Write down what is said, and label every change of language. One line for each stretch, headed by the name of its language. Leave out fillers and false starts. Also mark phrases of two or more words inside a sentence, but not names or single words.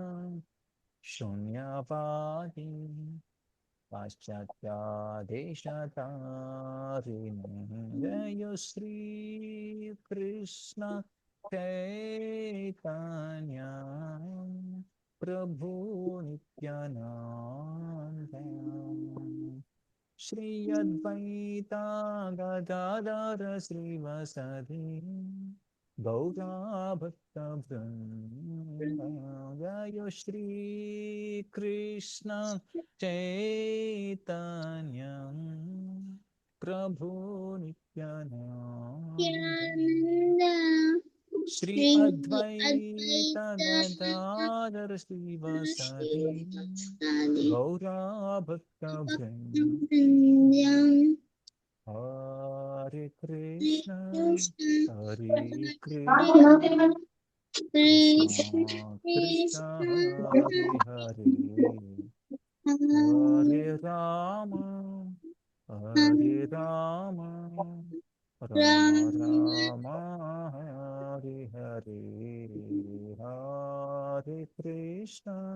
Sanskrit: శూన్యవాది పాశ్చాత్యాదేశతారిణి జయ శ్రీ కృష్ణ చైతన్య ప్రభు నిత్యానంద श्री अद्वैता गदाधर श्रीवासदि गौरा भक्त वृंद जय श्री कृष्ण चैतन्य प्रभु नित्यानंद श्री अद्वैत गदाधर श्रीवासदि गौरा भक्त वृंद हरे कृष्णा हरे कृष्णा कृष्णा कृष्णा हरे हरे हरे राम राम राम हरे हरे हरे कृष्णा